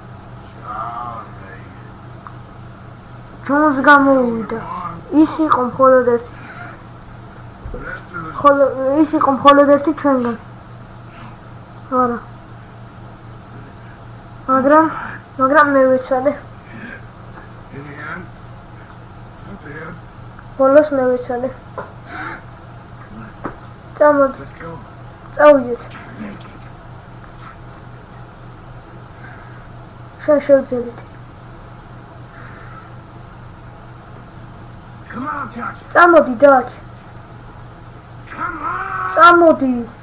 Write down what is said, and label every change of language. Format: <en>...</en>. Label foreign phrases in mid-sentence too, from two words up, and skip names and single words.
<ka>ჩვენს გამოვიდა. ის იყო მხოლოდ ერთი ჩვენგან. არა. მაგრამ მე ვიცოდე.</ka> <en>In the end, not bad.</en> <ka>ბოლოს მე ვიცოდე. წამოდი,</ka> <en>Let's go.</en> <ka>წავიდეთ.</ka> <en>Make it.</en> <ka>შენ შევძლებთ.</ka> <en>Come on, Dutch.</en> <ka>წამოდი, დაჩ.</ka> <en>Come on.</en> <ka>წამოდი.</ka>